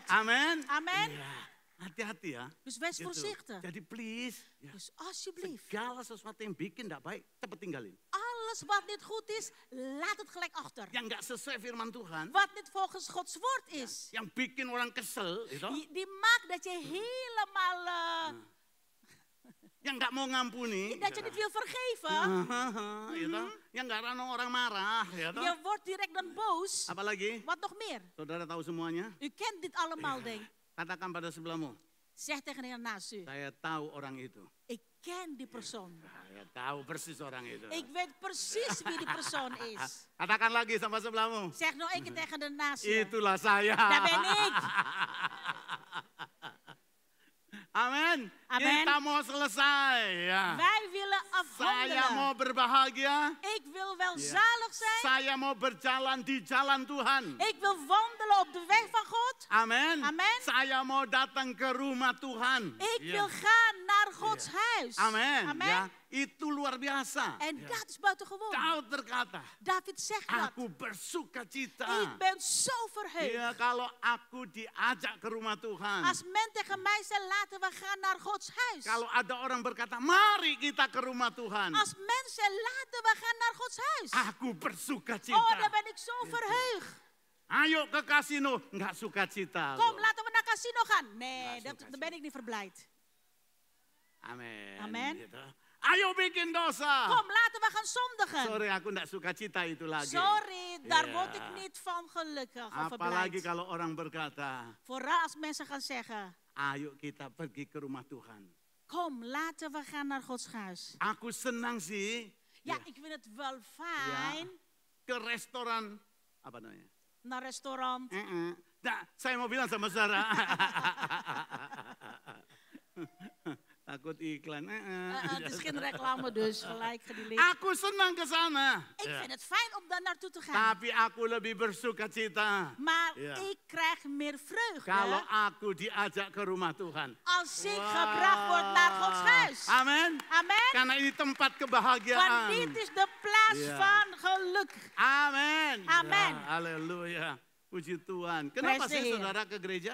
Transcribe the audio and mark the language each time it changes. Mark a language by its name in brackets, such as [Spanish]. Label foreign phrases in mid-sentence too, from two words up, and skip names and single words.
[Indonesian] Amin. [Dutch] Amen. [Indonesian] Ya, hati-hati ya. [Dutch] Dus wees [Indonesian] Gitu. [Dutch] voorzichtig. [Indonesian] Jadi please, ya, [Dutch] Dus alsjeblieft, [Indonesian] segala sesuatu yang bikin enggak baik, cepet tinggalin. [Dutch] alles wat niet goed is, laat het gelijk achter. [Indonesian] Yang enggak sesuai firman Tuhan, [Dutch] Wat niet volgens Gods woord is. [Indonesian] yang bikin orang kesel, gitu. [Dutch] Die maakt dat je helemaal, [Indonesian] Yang enggak mau ngampuni, [Dutch] dat je niet wil vergeven. [Indonesian] gitu. Yang enggak rano orang marah, gitu. [Dutch] Je wordt direct dan boos. [Indonesian] Apalagi, [Dutch] Wat nog meer? [Indonesian] saudara tahu semuanya? [Dutch] U kent dit allemaal, denk ik. [Indonesian] Katakan pada sebelahmu, [Dutch] Zeg tegen de naast u. [Indonesian] saya tahu orang itu. [Dutch] Ik ken die persoon. [Indonesian] Saya tahu persis orang itu. [Dutch] Ik weet precies wie die persoon is. [Indonesian] Katakan lagi sama sebelahmu. [Dutch] Zeg nog één keer tegen de naast je. [Indonesian] Itulah saya. [Dutch] Daar ben ik. [Indonesian] Amin. [Dutch] Amen. [Indonesian] Kita mau selesai. Ya. [Dutch] Wij willen [Indonesian] Saya mau [Dutch] afhandelen. [Indonesian] berbahagia. [Dutch] Ik wil welzalig zijn. [Indonesian] Saya mau berjalan di jalan Tuhan. [Dutch] Ik wil wandelen op de weg van God. [Indonesian] Amin. [Dutch] Amen. [Indonesian] Saya mau datang ke rumah Tuhan. [Dutch] Ik [Indonesian] Ya. [Dutch] wil gaan naar Gods huis. [Indonesian] Amin. [Dutch] Amen. [Indonesian] Ya. Itu luar biasa. [Dutch] En dat is buitengewoon. [Indonesian] Daud berkata, [Dutch] David zegt dat. [Indonesian] aku bersuka cita. [Dutch] Ik ben zo verheugd. [Indonesian] Ya, kalau aku diajak ke rumah Tuhan. [Dutch] Als men tegen mij zegt, laten we gaan naar Gods huis. [Indonesian] Kalau ada orang berkata, mari kita ke rumah Tuhan. [Dutch] Als mensen laten we gaan naar Gods huis. [Indonesian] Aku bersuka cita. [Dutch] Oh, dan ben ik zo verheugd. [Indonesian] Ayo ke kasino, nggak suka cita. [Dutch] Kom, laten we naar casino gaan. Nee, Ja, zo dan ben ik niet verblijd. [Indonesian] Amin. [Dutch] Amen. [Indonesian] Gitu. Ayo bikin dosa. [Dutch] Kom, laten we gaan zondigen. [Indonesian] Sorry, aku nggak suka cita itu lagi. [Dutch] Sorry, daar Ja. word ik niet van gelukkig of [Indonesian] Apalagi [Dutch] verblijd. [Indonesian] kalau orang berkata, [Dutch] Vooral als mensen gaan zeggen, [Indonesian] ayo kita pergi ke rumah Tuhan. [Dutch] kom, laten we gaan naar Gods huis. [Indonesian] Aku senang sih [Dutch] Ja, ik vind het wel fijn. [Indonesian] ke restoran, apa namanya? [Dutch] Naar restaurant. [Indonesian] Nah, saya mau bilang sama saudara. Takut iklan. [Dutch] Het is geen reclame dus, gelijk gedelete. [Indonesian] Aku senang ke sana. [Dutch] Ik vind het fijn om daar naartoe te gaan. [Indonesian] Tapi aku lebih bersuka cita. [Dutch] Maar Ja. ik krijg meer vreugde [Indonesian] Kalau aku diajak ke rumah Tuhan. [Dutch] als ik gebracht word naar Gods huis. [Indonesian] Amin. [Dutch] Amen. [Indonesian] Karena ini tempat [Dutch] Want [Indonesian] kebahagiaan. [Dutch] dit is de plaats Ja. van geluk. [Indonesian] Amin. [Dutch] Amen. [Indonesian] Ya, haleluya. Puji Tuhan. Kenapa [English] Praise the [Indonesian] sih [English] Lord. [Indonesian] saudara ke gereja?